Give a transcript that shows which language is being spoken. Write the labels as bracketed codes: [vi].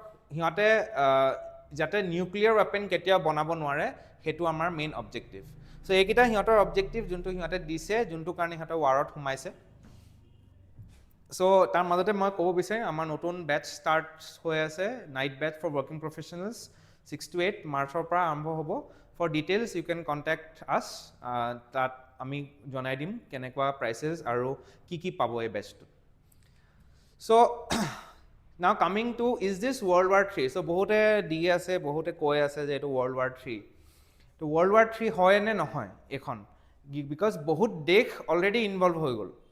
[as] সিহঁতে যাতে nuclear weapon কেতিয়াও বনাব নোৱাৰে সেইটো আমাৰ মেইন অবজেক্টিভ চ' এইকেইটা সিহঁতৰ অবজেক্টিভ যোনটো সিহঁতে দিছে যোনটো কাৰণে সিহঁতে ৱাৰত সোমাইছে চ' তাৰ মাজতে মই ক'ব বিচাৰিম আমাৰ নতুন বেটছ ষ্টাৰ্ট হৈ আছে [en] night batches for working professionals [as] 6 to 8 মাৰ্চৰ পৰা আৰম্ভ হ'ব [en] For details you can contact us. [as] তাত আমি জনাই দিম কেনেকুৱা prices আৰু কি পাব এই batchটো. [en] So now coming to, is this World War III? [as] So বহুতে দি আছে, বহুতে কৈ আছে যে এইটো World War III. তো World War III হয় নে নহয় এখন, because বহুত দেশ অলৰেডি ইনভলভ হৈ গ'ল.